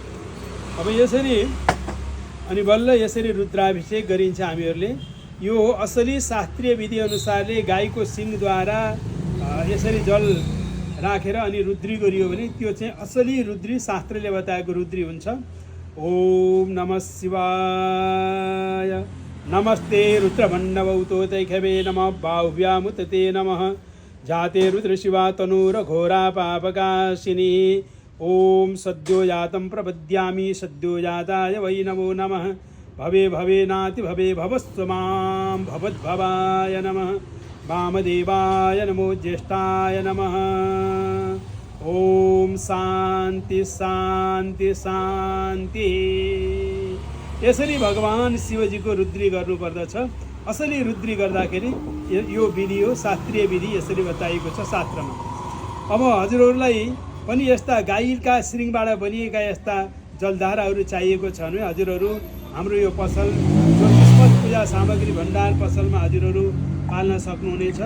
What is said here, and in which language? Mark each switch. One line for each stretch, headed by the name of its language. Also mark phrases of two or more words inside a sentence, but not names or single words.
Nepali: अब यसरी अनि बल्ल यसरी रुद्राभिषेक गरिन्छ हामीहरूले। यो हो असली शास्त्रीय विधिअनुसारले गाईको सिङद्वारा यसरी जल राखेर अनि रुद्री गरियो भने त्यो चाहिँ असली रुद्री, शास्त्रले बताएको रुद्री हुन्छ।
Sanskrit: ओम नमः शिवाय। नमस्ते रुद्रभण्डवौतो तैखवे नमः बाहुव्यामुतते नमः। जाते रुद्रशिवा तनूर घोरा पापकाशिनी। ओम सद्यो जातं प्रपद्यामि सद्यो जाताय वै नमो नमः। भवे भवे नाति भवे भवस्व मां भवद्भवाय नमः। वामदेवाय नमो ज्येष्ठाय नमः। ओम शान्ति शान्ति शान्ति।
Nepali: यसरी भगवान शिवजीको रुद्री गर्नुपर्दछ। असली रुद्री गर्दाखेरि यो विधि हो, शास्त्रीय विधि यसरी बताइएको छ शास्त्रमा। अब हजुरहरूलाई पनि यस्ता गाईका श्रृङबाट बनिएका यस्ता जलधाराहरू चाहिएको छ भने हजुरहरू हाम्रो यो पसल जो किस्मत पूजा सामग्री भण्डार पसलमा हजुरहरू पाल्न सक्नुहुनेछ।